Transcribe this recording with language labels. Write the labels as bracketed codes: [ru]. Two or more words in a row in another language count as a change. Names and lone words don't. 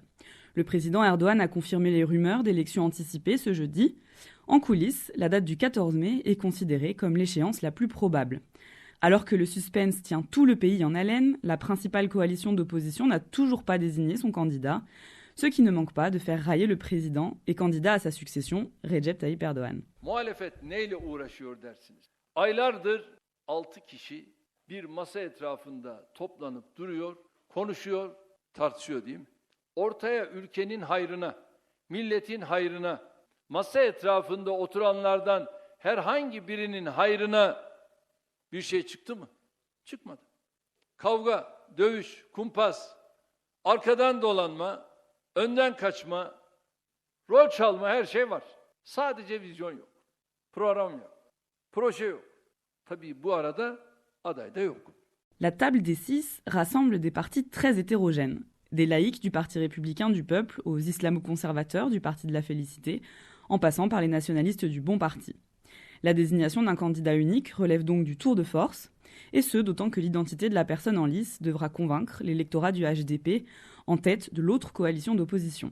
[fr] Le président Erdogan a confirmé les rumeurs d'élections anticipées ce jeudi. En coulisses, la date du 14 mai est considérée comme l'échéance la plus probable. Alors que le suspense tient tout le pays en haleine, la principale coalition d'opposition n'a toujours pas désigné son candidat, ce qui ne manque pas de faire railler le président et candidat à sa succession, Recep Tayyip Erdogan. [tr] Muhalefet neyle uğraşıyor dersiniz? Aylardır 6 kişi bir masa etrafında toplanıp duruyor, konuşuyor, tartışıyor diyeyim. Ortaya ülkenin hayrına, milletin hayrına, masa etrafında oturanlardan herhangi birinin hayrına bir şey çıktı mı? Çıkmadı. Kavga, dövüş, kumpas, arkadan dolanma, önden kaçma, rol çalma her şey var. Sadece vizyon yok, program yok, proje yok. Tabii bu arada aday da yok. [fr] La table des 6 rassemble des partis très hétérogènes. Des laïcs du Parti républicain du peuple aux islamo-conservateurs du Parti de la félicité, en passant par les nationalistes du Bon Parti. La désignation d'un candidat unique relève donc du tour de force, et ce d'autant que l'identité de la personne en lice devra convaincre l'électorat du HDP en tête de l'autre coalition d'opposition.